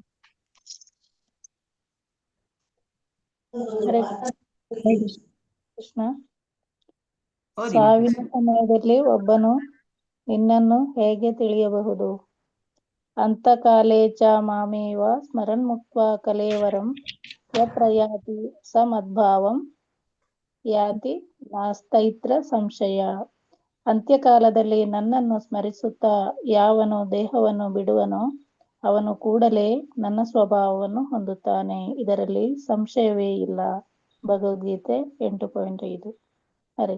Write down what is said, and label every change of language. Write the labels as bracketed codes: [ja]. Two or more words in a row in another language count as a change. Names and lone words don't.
[kn] ಹರೇ ಕೃಷ್ಣ. ಓದಿ ಸಾವಿನ ಸಮಯದಲ್ಲಿ ಒಬ್ಬನು ನಿನ್ನನ್ನು ಹೇಗೆ ತಿಳಿಯಬಹುದು? [sa] ಅಂತಕಾಲೇ ಚ ಮಾಮೇವ ಸ್ಮರನ್ ಮುಕ್ತ್ವಾ ಕಲೇವರಂ ಯತ್ರ ಯಾತಿ ಸ ಮದ್ಭಾವಂ ಯಾತಿ ನಾಸ್ತೈತ್ರ ಸಂಶಯ. [kn] ಅಂತ್ಯಕಾಲದಲ್ಲಿ ನನ್ನನ್ನು ಸ್ಮರಿಸುತ್ತಾ ಯಾವನು ದೇಹವನ್ನು ಬಿಡುವನೋ ಅವನು ಕೂಡಲೇ ನನ್ನ ಸ್ವಭಾವವನ್ನು ಹೊಂದುತ್ತಾನೆ, ಇದರಲ್ಲಿ ಸಂಶಯವೇ ಇಲ್ಲ. ಭಗವದ್ಗೀತೆ 8.5. ಹರೇ